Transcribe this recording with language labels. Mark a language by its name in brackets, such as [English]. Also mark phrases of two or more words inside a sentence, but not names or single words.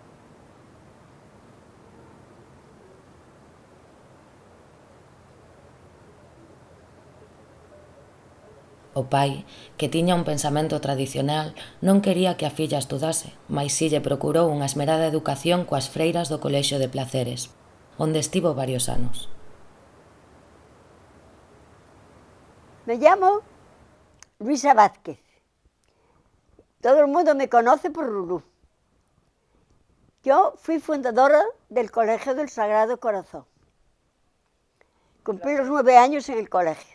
[Galician] O pai, que tiña un pensamento tradicional, non quería que a filla estudase, mais si lle procurou unha esmerada educación coas freiras do Colexio de Placeres, onde estivo varios anos. [Spanish] Me llamo Luisa Vázquez. Todo el mundo me conoce por Lulú. Yo fui fundadora del Colegio del Sagrado Corazón. Cumplí los 9 años en el colegio.